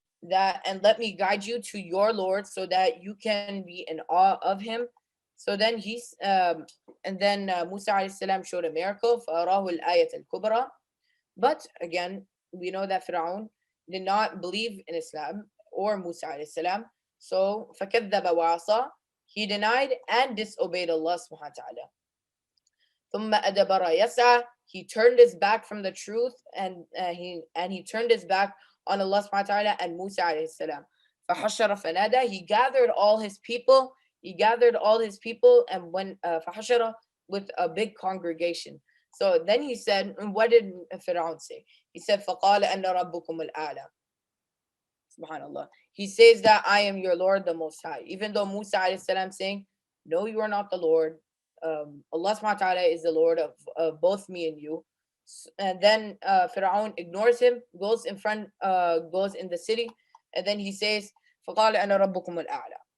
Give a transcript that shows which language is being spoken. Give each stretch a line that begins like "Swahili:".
English: That, and let me guide you to your Lord so that you can be in awe of him. So then Musa alayhi salam showed a miracle,
Arabic: فَأَرَاهُ الْآيَةَ الْكُبْرَى.
English: But again, we know that Fir'aun did not believe in Islam or Musa alayhi salam.
Arabic: So فَكَذَّبَ وَعَصَى.
English: He denied and disobeyed Allah subhanahu wa ta'ala.
Arabic: ثُمَّ أَدْبَرَ يَسْعَى.
English: He turned his back from the truth and he turned his back on Allah subhanahu wa ta'ala and Musa alayhi salam.
Arabic: فَحَشَرَ فَنَادَى.
English: He gathered all his people. And when فَحَشَرَ, with a big congregation. So then he said, what did Fir'aun say? He said,
Arabic: فَقَالَ أَنَّ رَبُّكُمُ الْأَعْلَى. Subhanallah.
English: He says that I am your Lord, the Most High. Even though Musa alayhi salam saying, no, you are not the Lord. Allah subhanahu wa ta'ala is the Lord of both me and you. And then Fir'aun ignores him, goes in the city, and then he says,
Arabic: فَقَالَ أَنَا رَبُّكُمُ الْأَعْلَى.